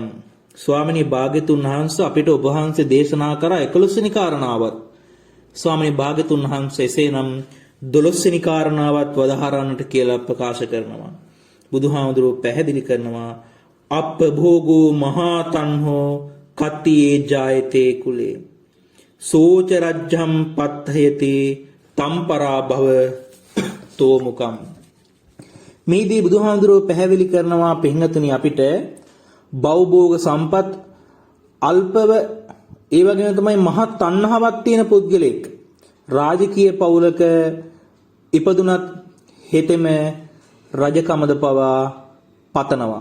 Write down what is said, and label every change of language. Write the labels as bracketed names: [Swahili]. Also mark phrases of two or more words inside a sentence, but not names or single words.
[Sinhala] ස්වාමිනී භාග්‍යතුන් වහන්සේ අපිට ඔබ වහන්සේ දේශනා කරා 11 වෙනි කාරණාවත්. ස්වාමිනී භාග්‍යතුන් වහන්සේ එසේනම් 12 වෙනි කාරණාවත් වදාහරන්නට කියලා ප්‍රකාශ කරනවා. බුදුහාමුදුරුවෝ පැහැදිලි කරනවා [Pali] අප්පභෝගෝ මහා තණ්හෝ කත්තියේ ජායතේ කුලේ සෝච රජ්ජම් පත්තයති තම්පරා භව තෝමුකම්. [Sinhala] මේදී බුදුහාමුදුරුවෝ පැහැදිලි කරනවා පින්වතුනි අපිට භවභෝග සම්පත් අල්පව ඒ වගේම තමයි මහා තණ්හාවක් තියෙන පුද්ගලෙක් රාජකීය පවුලක ඉපදුනත් හෙතෙම රජකමද පවා පතනවා.